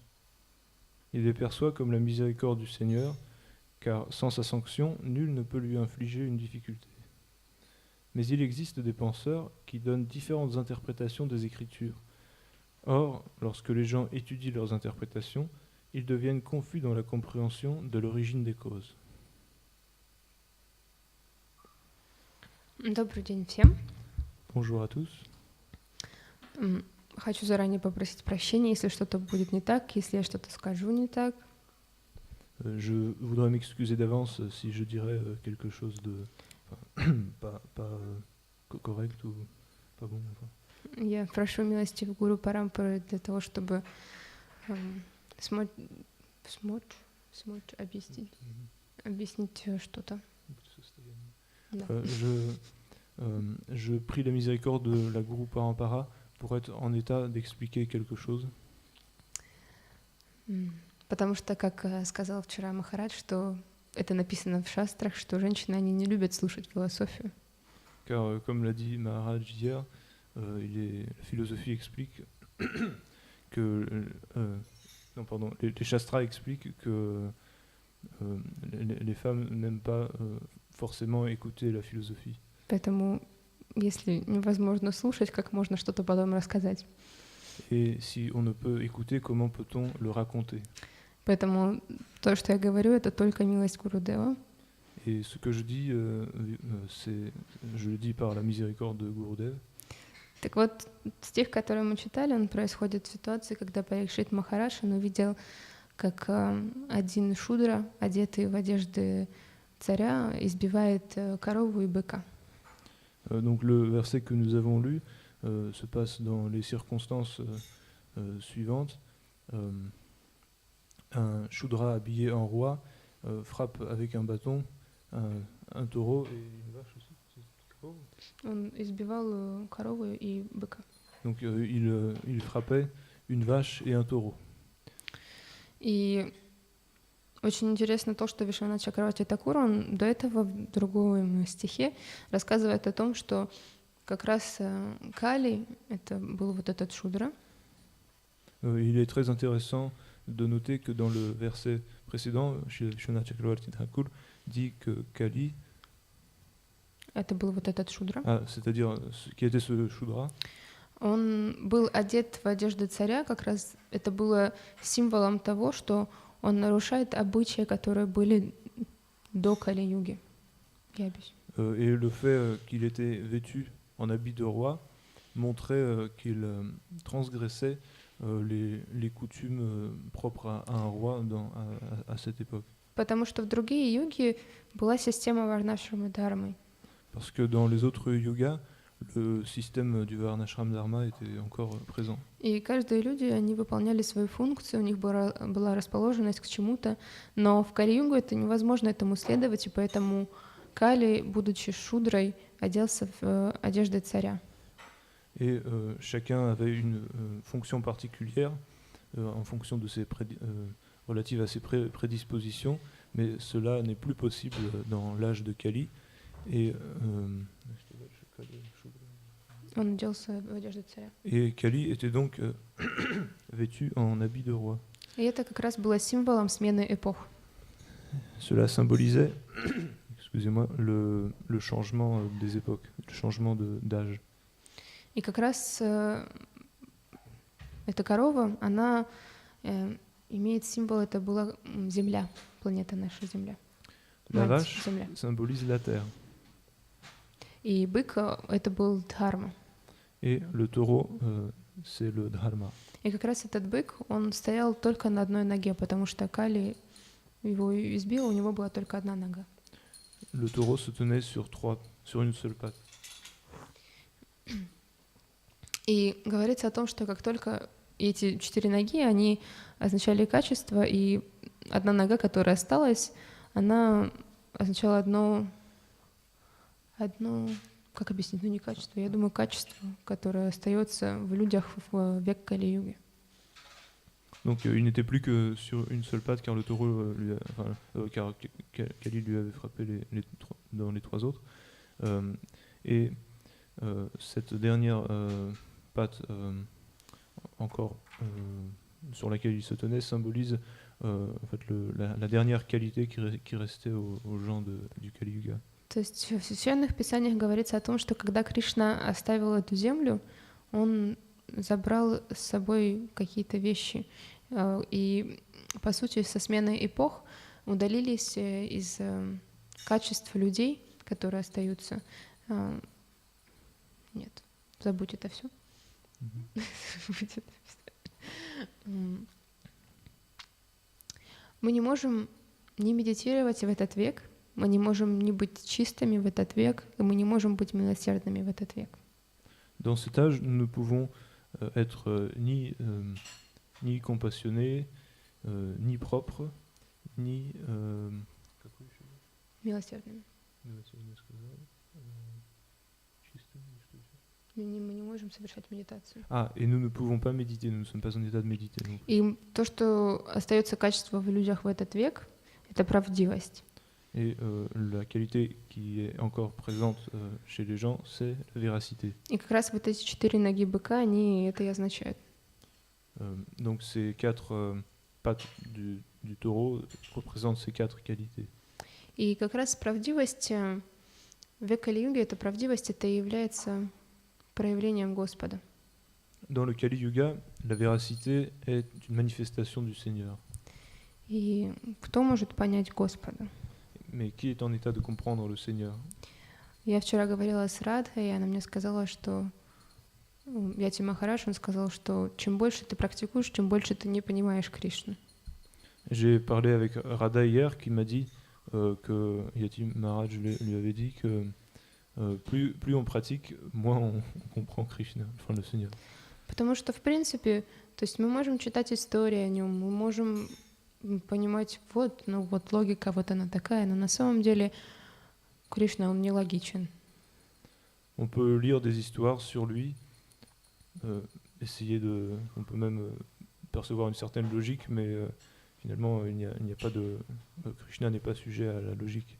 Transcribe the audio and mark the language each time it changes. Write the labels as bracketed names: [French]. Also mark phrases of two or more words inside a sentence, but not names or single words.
[French] Il les perçoit comme la miséricorde du Seigneur, car sans sa sanction, nul ne peut lui infliger une difficulté. Mais il existe des penseurs qui donnent différentes interprétations des Écritures. Or, lorsque les gens étudient leurs interprétations, ils deviennent confus dans la compréhension de l'origine des causes. [Russian] Добрый день всем. [French] Bonjour à tous. [Russian] Хочу заранее попросить прощения, если что-то будет не так, если я что-то скажу не так. [French] Je voudrais m'excuser d'avance si je dirais quelque chose de pas correct ou pas bon. Enfin. [Russian] Я прошу милости в Гуру Парампары для того, чтобы смочь объяснить что-то. Да. [French] Je prie la miséricorde de la Guru Parampara pour être en état d'expliquer quelque chose. [Russian] Потому что, как сказал вчера Махарадж, что это написано в шастрах, что женщины, они не любят слушать философию. [French] Car, comme l'a dit Maharaj hier, la philosophie explique que... les shastras expliquent que les femmes n'aiment pas forcément écouter la philosophie. [Russian] Поэтому, если невозможно слушать, как можно что-то потом рассказать? [French] Et si on ne peut écouter, comment peut-on le raconter? [Russian] Поэтому то, что я говорю, это только милость Гурудева. [French] Et ce que je dis, je le dis par la miséricorde de Gurudev. [Russian] Так вот, стих, который мы читали, он происходит в ситуации, когда Парикшит Махарадж, он увидел, как один шудра, одетый в одежды царя, избивает корову и быка. [French] Donc le verset que nous avons lu se passe dans les circonstances suivantes. Un shudra habillé en roi frappe avec un bâton un taureau et une vache aussi. [Russian] Он избивал корову и быка. [French] Donc il frappait une vache et un taureau. [Russian] И очень интересно то, что Вишванат Чакраварти Такур, он до этого в другом стихе рассказывает о том, что как раз Кали, это был вот этот шудра. [French] Il est très intéressant de noter que dans le verset précédent, Vishwanath Chakravarti Thakur dit que Kali, [Russian] это был вот этот шудра. [French] C'est-à-dire qui était ce шудра. [Russian] Он был одет в одежды царя, как раз это было символом того, что он нарушает обычаи, которые были до Кали-юги. [French] Et le fait qu'il était vêtu en habit de roi montrait qu'il transgressait les coutumes propres à un roi à cette époque. [Russian] Потому что в другие юги была система варнашрама дхармы. [French] Parce que dans les autres yugas, le système du Varnashram Dharma était encore présent. [Russian] И каждые люди, они выполняли свою функцию, у них была расположенность к чему-то, но в Кали-югу это невозможно этому следовать, и поэтому Кали, будучи шудрой, оделся в одежды царя. [French] Et chacun avait une fonction particulière en fonction de ses relative à ses prédispositions, mais cela n'est plus possible dans l'âge de Kali. Et, [Russian] Он оделся в одежды царя. [French] et Kali était donc vêtu en habit de roi. [Russian] И это как раз было символом смены эпох. [French] Cela symbolisait excusez-moi, le changement des époques, le changement d'âge. [Russian] И как раз эта корова, она имеет символ, это была Земля, планета наша Земля. [French] La [Russian] Мать [French] vache [Russian] Земля. [French] symbolise la terre. [Russian] И бык это был Дхарма. [French] Et le taureau, c'est le dharma. [Russian] И как раз этот бык, он стоял только на одной ноге, потому что Кали его избил, у него была только одна нога. [French] Le taureau se tenait sur une seule patte. [Russian] И говорится о том, что как только эти 4 ноги, они означали качество, и одна нога, которая осталась, она означала одно, как объяснить, не качество, я думаю, качество, которое остается в людях в век Кали-юги. [French] Donc il n'était plus que sur une seule patte car le taureau car Kali lui avait frappé dans les 3 autres. Et cette dernière patte encore sur laquelle il se tenait symbolise en fait la dernière qualité qui restait aux gens du Kali Yuga. [Russian] То есть в священных писаниях говорится о том, что когда Кришна оставил эту землю, он забрал с собой какие-то вещи. И, по сути, со сменой эпох удалились из качеств людей, которые остаются. Нет, забудь это все. Мы не можем не медитировать в этот век, мы не можем не быть чистыми в этот век, и мы не можем быть милосердными в этот век. [French] Dans cet âge, nous ne pouvons être ni compassionnés, ni propres, ni [Russian] Милосердными. Мы не можем совершать медитацию. [French] Et nous ne pouvons pas méditer, nous ne sommes pas en état de méditer. Donc. [Russian] И то, что остается качество в людях в этот век, это правдивость. [French] Et la qualité qui est encore présente chez les gens, c'est la véracité. [Russian] И как раз вот эти 4 ноги быка, они это и означают. [French] Donc ces 4 pattes du taureau représentent ces 4 qualités. [Russian] И как раз правдивость в век Кали-юги, эта правдивость, это и является проявлением Господа. [French] Dans le Kali Yuga, la véracité est une manifestation du Seigneur. [Russian] И кто может понять Господа? [French] Mais qui est en état de comprendre le Seigneur? [Russian] Я вчера говорила с Радхой, и она мне сказала, что Яти Махарадж, он сказал, что чем больше ты практикуешь, тем больше ты не понимаешь Кришну. [French] J'ai parlé avec Radha hier qui m'a dit que Yati Maharaj lui avait dit que plus on pratique, moins on comprend Krishna, enfin le Seigneur. [Russian] Потому что, в принципе, то есть мы можем читать истории о нем, мы можем понимать, вот логика, вот она такая, но на самом деле Кришна, он нелогичен. [French] On peut lire des histoires sur lui, on peut même percevoir une certaine logique, mais finalement, il n'y a pas Krishna n'est pas sujet à la logique.